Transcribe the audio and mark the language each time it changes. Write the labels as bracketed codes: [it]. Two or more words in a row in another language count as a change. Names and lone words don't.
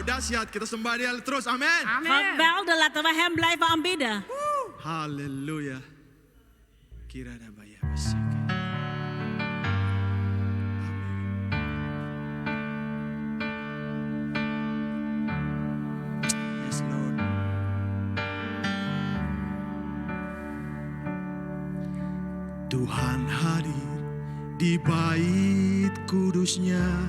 [id] dahsyat. Kita sembah Dia terus, amin. [nl] Geweldig, laten we hem blijven aanbidden. Halleluja. Kira dan baya besek. [en] Yes, Lord. [id] Tuhan hadir di bait kudusnya